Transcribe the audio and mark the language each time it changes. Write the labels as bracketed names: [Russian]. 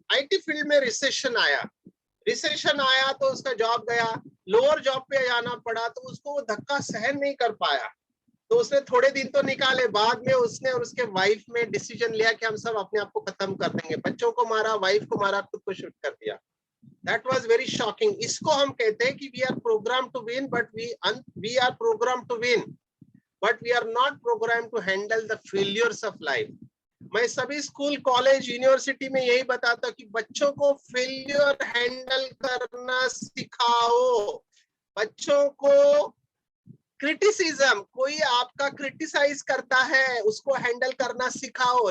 [Hindi] IT field में recession आया तो उसका जॉब गया, लोअर जॉब पे जाना पड़ा, तो उसको वो धक्का सहन नहीं कर पाया, तो उसने थोड़े दिन तो निकाले। बाद में उसने और उसके वाइफ में डिसीजन लिया कि हम सब अपने आप को खत्म कर देंगे, बच्चों को मारा, वाइफ को मारा, खुद को शूट कर दिया। [English] That was very shocking. [Hindi] इसको हम कहते हैं कि [English] we are programmed to win, but we are programmed to win, but we are not programmed to handle the failures of life. [Hindi] मैं सभी स्कूल, कॉलेज, यूनिवर्सिटी में यही बताता हूँ कि बच्चों को फेलियर हैंडल करना सिखाओ। बच्चों को क्रिटिसिज्म, कोई आपका क्रिटिसाइज करता है, उसको हैंडल करना सिखाओ।